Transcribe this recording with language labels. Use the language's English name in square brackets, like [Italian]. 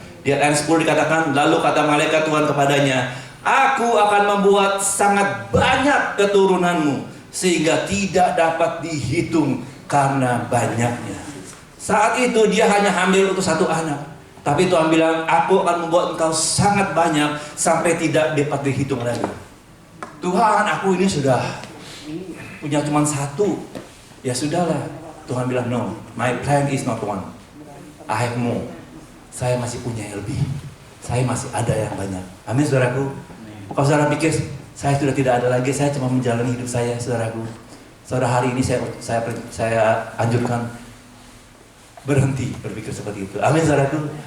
[Indonesian] Di ayat 10 dikatakan, lalu kata malaikat Tuhan kepadanya, aku akan membuat sangat banyak keturunanmu, sehingga tidak dapat dihitung karena banyaknya. Saat itu dia hanya hamil untuk satu anak. Tapi Tuhan bilang, aku akan membuat engkau sangat banyak sampai tidak dapat dihitung lagi. Tuhan, aku ini sudah punya cuma satu. Ya sudahlah. Tuhan bilang, [English] no, my plan is not one. I have more. [Indonesian] Saya masih punya yang lebih. Saya masih ada yang banyak. Amin, saudaraku. Kalau saudara pikir, saya sudah tidak ada lagi, saya cuma menjalani hidup saya, saudaraku. Saudara, hari ini saya anjurkan berhenti berpikir seperti itu. Amin, saudaraku.